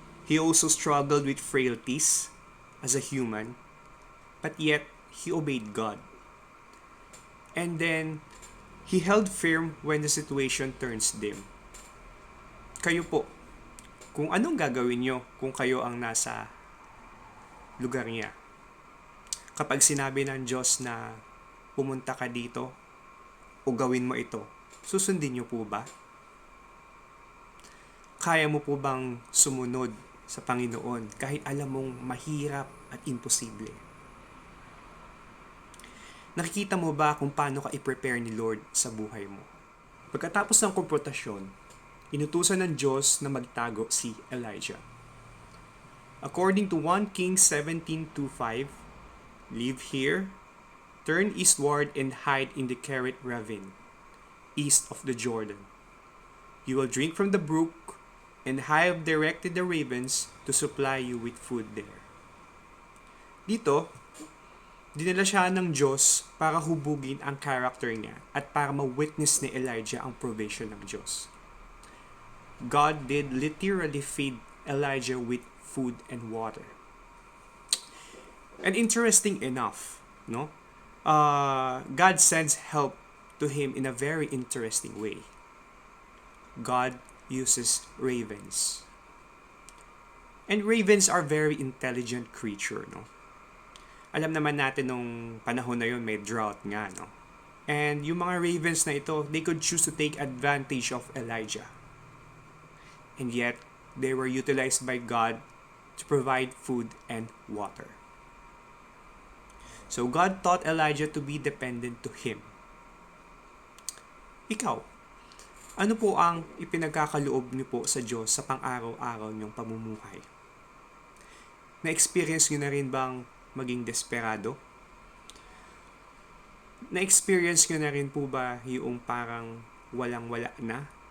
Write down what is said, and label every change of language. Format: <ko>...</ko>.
<en>He also struggled with frailties as a human, but yet he obeyed God. And then, he held firm when the situation turns dim.</en> <tl>Kayo po, kung anong gagawin nyo kung kayo ang nasa lugar niya? Kapag sinabi ng Diyos na pumunta ka dito o gawin mo ito, susundin nyo po ba? Kaya mo po bang sumunod sa Panginoon kahit alam mong mahirap at imposible? Nakikita mo ba kung paano ka i-prepare ni Lord sa buhay mo? Pagkatapos ng konfrontasyon, inutusan ng Diyos na magtago si Elijah.</tl> <en>According to 1 Kings 17:25, "Live here, turn eastward and hide in the Kerit ravine, east of the Jordan. You will drink from the brook, and I have directed the ravens to supply you with food there."</en> <tl>Dito, dinala siya ng Diyos para hubugin ang character niya at para ma-witness ni Elijah ang provision ng Diyos.</tl> <en>God did literally feed Elijah with food and water. And interesting enough, no? God sends help to him in a very interesting way. God uses ravens. And ravens are very intelligent creature, no?</en> <tl>Alam naman natin nung panahon na yun may drought nga, no? And yung mga ravens na ito,</tl> <en>they could choose to take advantage of Elijah. And yet, they were utilized by God to provide food and water. So God taught Elijah to be dependent to Him.</en> <tl>Ikaw, ano po ang ipinagkakaloob niyo po sa Diyos sa pang-araw-araw niyong pamumuhay? Na-experience niyo na rin bang maging desperado? Na-experience niyo na rin po ba yung parang walang-wala na?</tl>